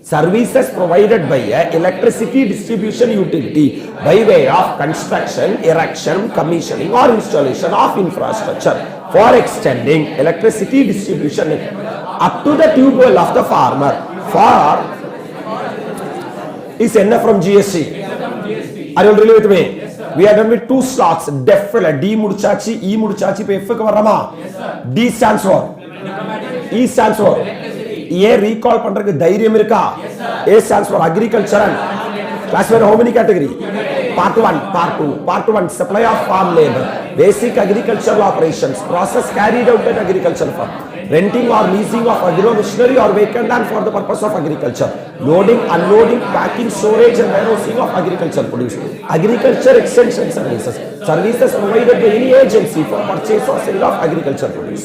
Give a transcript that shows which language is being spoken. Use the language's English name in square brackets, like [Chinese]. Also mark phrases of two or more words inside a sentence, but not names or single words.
[English] services provided by a electricity distribution utility by way of construction, erection, commissioning or installation of infrastructure for extending electricity distribution up to the tube well of the farmer for is N from GST. Are you really with me? We are done with two slots. [Tamil] Def D முடிச்சாச்சி, E முடிச்சாச்சி பே F கு வரமா. [English] D stands for E stands for A recall [Tamil] பண்றதுக்கு தைரியம் இருக்கா? [English] A stands for agriculture and classified how many category? Part 1, Part 2. Part 1 supply of farm labor, basic agricultural operations, process carried out at agricultural farm, renting or leasing of agro machinery or vacant land for the purpose of agriculture, loading, unloading, packing, storage and warehousing of agriculture produce, agriculture extension services, services provided by any agency for purchase or sale of agriculture produce.